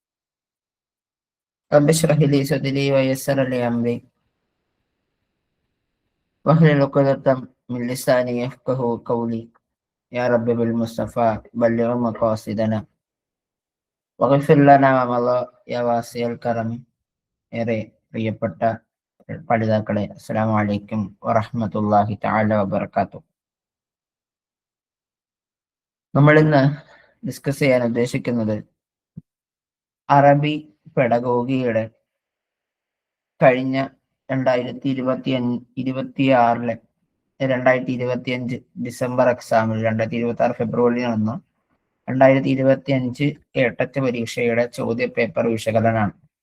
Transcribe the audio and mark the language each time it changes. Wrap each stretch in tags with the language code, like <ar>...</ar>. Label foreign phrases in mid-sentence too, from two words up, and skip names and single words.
<ar>رب اشرح لي صدري ويسر لي أمري واحلل عقدة من لساني يفقه قولي. يا رب بالمصطفى بلغ مقاصدنا واغفر لنا ما مضى يا واسع الكرم.</ar> <ml>ഏറെ പ്രിയപ്പെട്ട പഠിതാക്കളെ,</ml> <ar>السلام عليكم ورحمة الله تعالى وبركاته.</ar> <ml>നമ്മൾ ഇന്ന് ഡിസ്കസ് ചെയ്യാൻ ഉദ്ദേശിക്കുന്നത് അറബി പെഡഗോഗിയുടെ കഴിഞ്ഞ 2025</ml> <en>December exam</en> <ml>2026 ഫെബ്രുവരിയിൽ നടന്ന 2025 കേട്ടറ്റ് പരീക്ഷയുടെ ചോദ്യ പേപ്പർ വിശകലനമാണ്.</ml>